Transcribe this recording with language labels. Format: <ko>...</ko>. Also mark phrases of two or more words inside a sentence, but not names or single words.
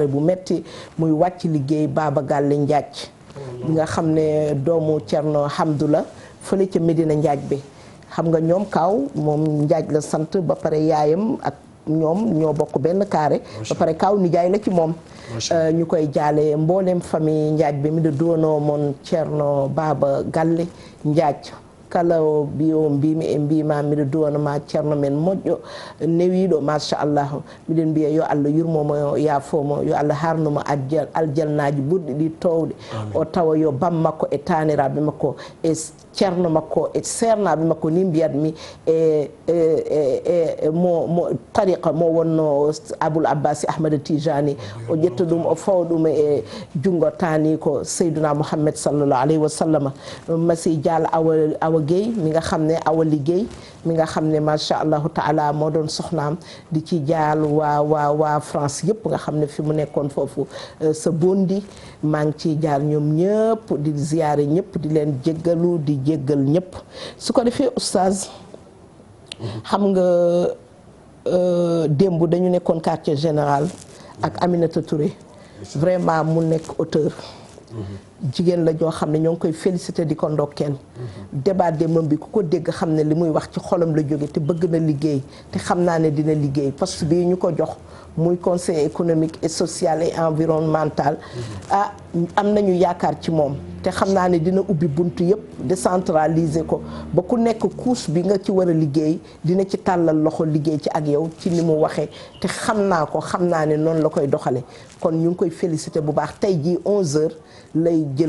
<wo>bu metti muy wàcc liggéey Baaba Galle Njaaj bi nga xam ne doomu Cerno Hamdu la fële ca Medina Njaaj bi xam nga ñoom kaaw moom Njaaj la sant ba pare yaayam ak ñoom ñoo bokk benn carré ba pare kaaw nijaay la ci moom ñu koy jaale mboolem famille Njaaj bi mi da doonoo moon Cerno Baaba Galle Njaaj</wo> <ff>kala biyo mbimi e mbima miɗo duwanama ceerno men moƴƴo newiɗo machallah miɗen mbiya yo Allah yurmomo yaafomo yo Allah harnumo aljannaji ɓurɗi ɗi towɗe o tawa yo bam makko e taniraɓe makko e ceerno makko e sernaɓe makko ni mbiyatmi mo tariqa mo wonno Aboul Abbasi Ahmada Tijani o ƴetta ɗum o fawa ɗum e jungo tani ko Seydina Mouhammad</ff> <ar>صلى الله عليه وسلم</ar> <wo>masi dial awa Guèye mi nga xam ne awa liggéey mi nga xam ne</wo> <ar>ما شاء الله تعالى</ar> <wo>moo doon soxnaam di ci jaal waa France yëpp nga xam ne fi mu nekkoon foofu sa bondi maa ngi ciy jaar ñoom ñëpp di ziyaare ñëpp di leen jéggalu di jéggal ñëpp su ko defee oustaz xam nga démb dañu nekkoon</wo> <fr>quartier général</fr> <wo>ak Aminata Touré vraiment mu nekk auteur jigéen la joo xam ne ñoo ngi koy félicité di ko ndokkeel débat démbam bi ku ko dégg xam ne li muy wax ci xolam la jóge te bëgg na liggéey te xam naa ne dina liggéey poste bii ñu ko jox muy</wo> <fr>conseil économique et social et environnemental</fr> <wo>ah am nañu yaakaar ci moom te xam naa ne dina ubbi buntu yëpp décentraliser ko ba ku nekk couche bi nga ci war a liggéey dina ci tàllal loxo liggéey ci ak yow ci ni mu waxee te xam naa ko xam naa ne noonu la koy doxale kon ñu ngi koy félicité bu baax tey jii 11h lay jël</wo>